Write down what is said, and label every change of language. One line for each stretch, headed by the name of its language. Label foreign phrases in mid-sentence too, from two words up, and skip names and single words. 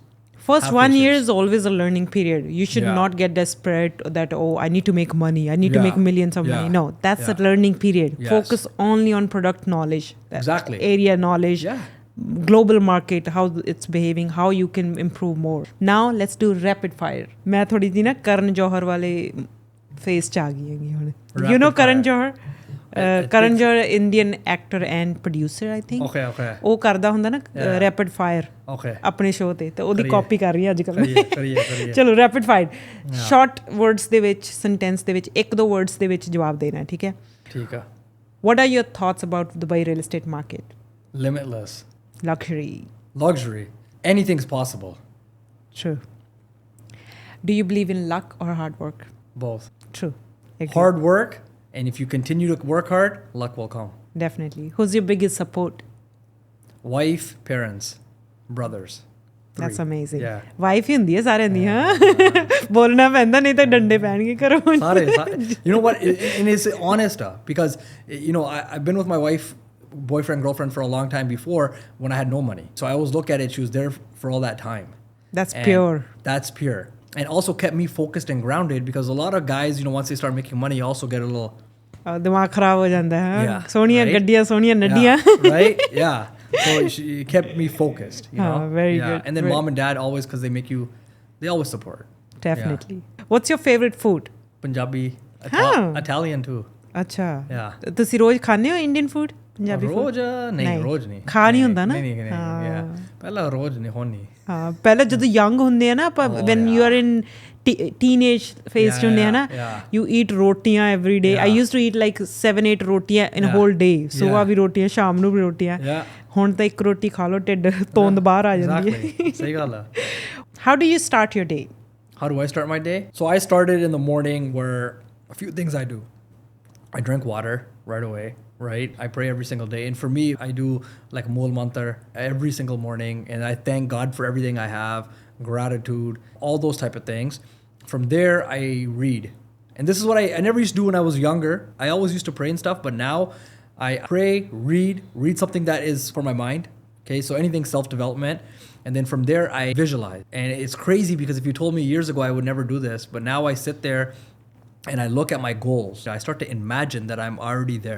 English: First 1 year is always a learning period. You should not get desperate that, I need to make money. I need to make millions of money. No, that's a learning period. Yes. Focus only on product knowledge. Exactly. Area knowledge. Global market, how it's behaving, how you can improve more. Now, let's do rapid fire.
Punjabi: ਮੈਂ ਥੋੜ੍ਹੀ ਦੀ ਨਾ Karan Johar ਵਾਲੇ phase ਚ ਆ ਗਈ ਹੈਗੀ ਹੁਣੇ.
English: You know Karan Johar? Karan Johar, Indian actor and producer, I think. Okay.
Punjabi: ਉਹ ਕਰਦਾ ਹੁੰਦਾ ਨਾ
English: rapid fire. Okay.
Punjabi: ਆਪਣੇ ਸ਼ੋਅ ਤੇ ਤੇ ਉਹਦੀ ਕਾਪੀ ਕਰ ਰਹੀ ਹਾਂ ਅੱਜ ਕੱਲ੍ਹ. ਕਰੀਏ. ਚਲੋ
English: rapid fire. short words
Punjabi: ਦੇ ਵਿੱਚ, ਸੈਂਟੈਂਸ ਦੇ ਵਿੱਚ 1-2 ਵਰਡਸ ਦੇ ਵਿੱਚ ਜਵਾਬ ਦੇਣਾ, ਠੀਕ ਹੈ? ਠੀਕ ਆ.
English: What are your thoughts about Dubai real estate market? Limitless. Luxury. Anything's possible. True. Do you believe in luck or hard work? Both. True. Agree. Hard work, and if you continue to work hard, luck will come. Definitely. Who's your biggest support? Wife, parents, brothers. 3. That's amazing. Yeah.
Punjabi: Wife ਹੀ ਹੁੰਦੀ ਹੈ ਸਾਰਿਆਂ ਦੀ, ਹਾਂ? ਬੋਲਣਾ ਪੈਂਦਾ, ਨਹੀਂ ਤਾਂ ਡੰਡੇ ਪੈਣਗੇ ਘਰੋਂ. ਸਾਰੇ.
English: You know what? And it's honest, because I've been with my wife, boyfriend, girlfriend for a long time before when I had no money. So I always look at it, she was there for all that time. That's pure. That's pure. And also kept me focused and grounded, because a lot of guys, once they start making money, also get a little
Hindi: दिमाग खराब हो जाता है सोनिया
English: right?
Punjabi: ਗੱਡੀਆਂ ਸੋਨੀਆ ਨੱਡੀਆਂ
English: right yeah so it kept me focused you know very good and then mom and dad always because they always support definitely what's your favorite food Punjabi Italian too
Hindi: अच्छा
English: yeah
Punjabi: ਤੁਸੀਂ ਰੋਜ਼ ਖਾਂਦੇ ਹੋ
English: Indian food
Punjabi: ਪੰਜਾਬੀ ਰੋਜ਼ ਨਹੀਂ ਰੋਜ਼ ਨਹੀਂ ਖਾ ਨਹੀਂ ਹੁੰਦਾ ਨਾ ਨਹੀਂ ਪਹਿਲਾਂ ਰੋਜ਼ ਨਹੀਂ ਹੋਣੀ ਹਾਂ ਪਹਿਲਾਂ ਜਦੋਂ ਯੰਗ ਹੁੰਦੇ ਆ ਨਾ ਆਪਾਂ
English: when you are in teenage phase
Punjabi: ਚ ਹੁੰਦੇ ਆ ਨਾ
English: you eat
Punjabi: ਰੋਟੀਆਂ
English: every day I used to eat like 7-8
Punjabi: ਰੋਟੀਆਂ
English: in a whole day
Punjabi: ਸਵੇਰ ਵੀ ਰੋਟੀਆਂ ਸ਼ਾਮ ਨੂੰ ਵੀ ਰੋਟੀਆਂ ਹੁਣ ਤਾਂ ਇੱਕ ਰੋਟੀ ਖਾ ਲਓ ਢਿੱਡ ਤੋਂਦ ਬਾਹਰ ਆ ਜਾਂਦੀ ਹੈ ਸਹੀ ਗੱਲ ਆ
English: how do you start your day how do I start my day so I started in the morning where a few things I do I drink water right away right I pray every single day and for me I do like Mool Mantar every single morning and I thank God for everything I have gratitude all those type of things from there I read and this is what I never used to do when I was younger I always used to pray and stuff but now I pray read something that is for my mind okay so anything self-development and then from there I visualize and it's crazy because if you told me years ago I would never do this but now I sit there and I look at my goals I start to imagine that I'm already there